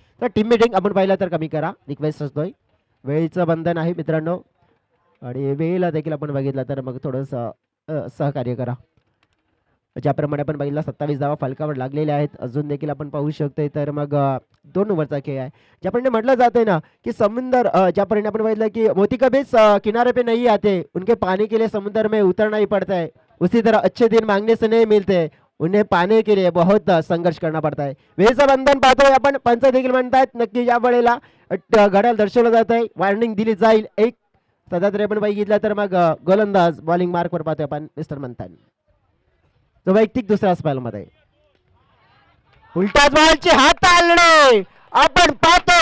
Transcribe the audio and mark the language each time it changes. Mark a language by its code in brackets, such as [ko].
[mr] तर team meeting आपण पाहिलं तर कमी करा, रिक्वेस्ट असतोय. वेळेचं बंधन आहे मित्रांनो आणि वेळेला देखील आपण बघितलं तर मग थोडंसं सहकार्य करा. ज्याप्रमाणे आपण बघितलं 27 धावा फलकावर लागलेल्या आहेत. अजून देखील आपण पाहू शकतोय तर मग 2 ओव्हरचा खेळ आहे. ज्याप्रमाणे म्हटलं जातंय ना की समुंदर ज्याप्रमाणे आपण बघितलं की [hi] मोती कभी किनारे पे नहीं आते, उनके पानी के लिए समुद्र में उतरना ही पड़ता है. उसी तरह अच्छे दिन मांगने से नहीं मिलते, उन्हें पाने के लिए बहुत संघर्ष करना पड़ता है. [mr] वेळेचं बंधन पाहतोय आपण. पंच देखील म्हणतायत नक्की या वेळेला घड्याळ दर्शवलं जात आहे, वॉर्निंग दिली जाईल. एक सध्या तरी आपण बघितलं तर मग गोलंदाज बॉलिंग मार्कवर पाहतोय आपण मिस्टर म्हणतात तो वैयक्तिक दुसऱ्या स्पेलमध्ये उलटाच बॉलची हात आलणे आपण पाहतो.